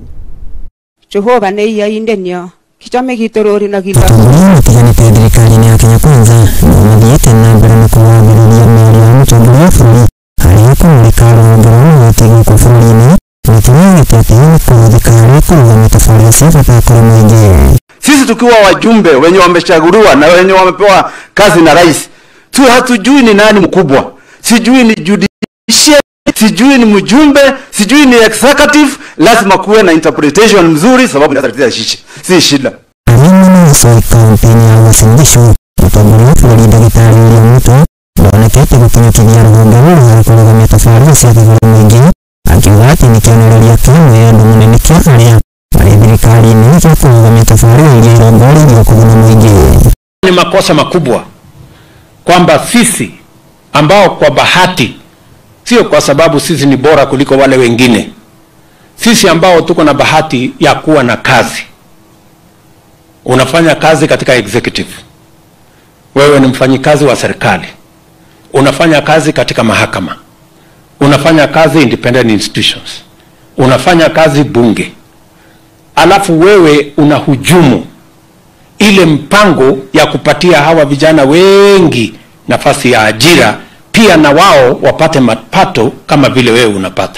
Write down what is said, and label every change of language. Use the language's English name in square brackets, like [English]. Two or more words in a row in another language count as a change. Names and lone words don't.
[Kikuyu] Jehova ne yaindenio kichame gitorori na gila Tiganite thirikari-ini ya Kenya Kwanza mathiete na mbere na kuwambiriria mĩario ya mutongoria wa bururi harĩa kumurika ruhonge rwa magoti gũkũ bũrũri-inĩ na kiugĩte ati ni kũhũthĩka harĩ kũrũgamia tabarĩra cia bata kũrĩ mũingĩ. [Swahili] Sisi tukiwa wajumbe wenye wamechaguliwa na wenye wamepewa kazi na rais, tu hatujui ni nani mkubwa, sijui ni judiciary, sijui ni mjumbe, sijui ni executive. Lazima kuwe na interpretation mzuri sababu ni tatizo si shida. Mimi ni kampeni ya Uasin [Kikuyu] mutongoria wa bururi Ndagitari William Ruto ndonekete gukinyũkithia rũhonge rũrũ harĩ kũrũgamia tabarĩra cia kũgũra mũingĩ, akiuga atĩ nĩ kĩonereria kĩa mwĩyendo mũnene kĩa arĩa marĩ thirikari-inĩ gĩa kũrũgamia tabarĩra iria irongoragio kũguna mũingĩ. [Swahili] Ni makosa makubwa kwamba sisi ambao kwa bahati, sio kwa sababu sisi ni bora kuliko wale wengine, sisi ambao tuko na bahati ya kuwa na kazi. Unafanya kazi katika executive, wewe ni mfanyikazi wa serikali, unafanya kazi katika mahakama, unafanya kazi [English] independent institutions, [Swahili] unafanya kazi bunge, alafu wewe unahujumu ile mpango ya kupatia hawa vijana wengi nafasi ya ajira, pia na wao wapate mapato kama vile wewe unapata.